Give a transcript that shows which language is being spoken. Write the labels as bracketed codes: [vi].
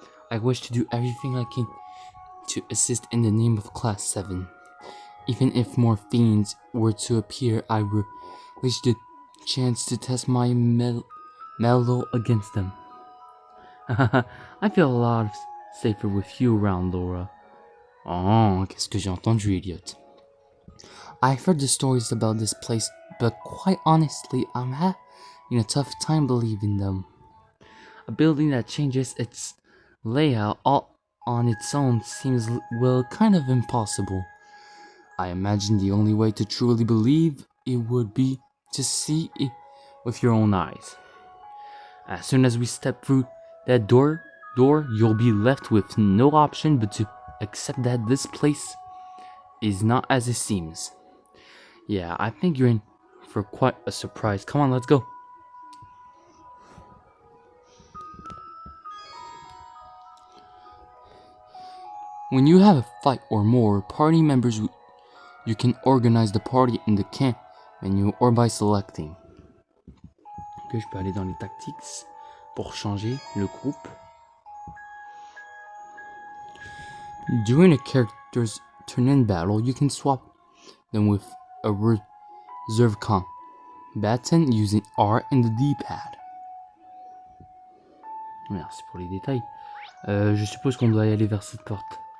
[en] I wish to do everything I can to assist in the name of Class 7. Even if more fiends were to appear, I relish the chance to test my mettle against them. I feel a lot safer with you around, Laura. [fr] Oh, qu'est-ce que j'ai entendu, Elliot? [en] I've heard the stories about this place, but quite honestly, I'm having a tough time believing them. A building that changes its layout all on its own seems, well, kind of impossible. I imagine the only way to truly believe it would be to see it with your own eyes. As soon as we step through that door, you'll be left with no option but to accept that this place is not as it seems. Yeah, I think you're in for quite a surprise. Come on, let's go. When you have a fight or more party members, you can organize the party in the camp menu or by selecting. [fr] Ok, je peux aller dans les tactics pour changer le groupe. [en] During a character's turn in battle, you can swap them with a reserve combatant using R and the D-pad. [fr] Merci pour les détails. Je suppose qu'on doit y aller vers cette porte.